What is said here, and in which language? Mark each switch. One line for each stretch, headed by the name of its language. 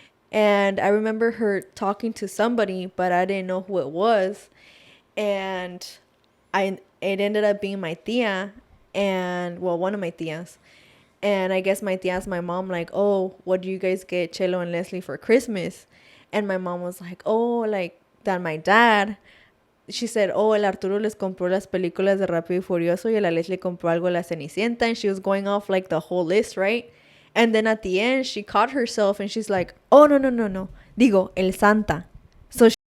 English: And I remember her talking to somebody, but I didn't know who it was. And it ended up being my tia. And, well, one of my tias. And I guess my tia asked my mom, like, oh, what do you guys get Chelo and Leslie for Christmas? And my mom was like, oh, like, that my dad... She said, oh,
Spanish: el Arturo les compró las películas de Rápido y Furioso y el Alex le compró algo de la Cenicienta.
English: And she was going off, like, the whole list, right? And then at the end, she caught herself and she's like, oh, no.
Spanish: Digo, el Santa. So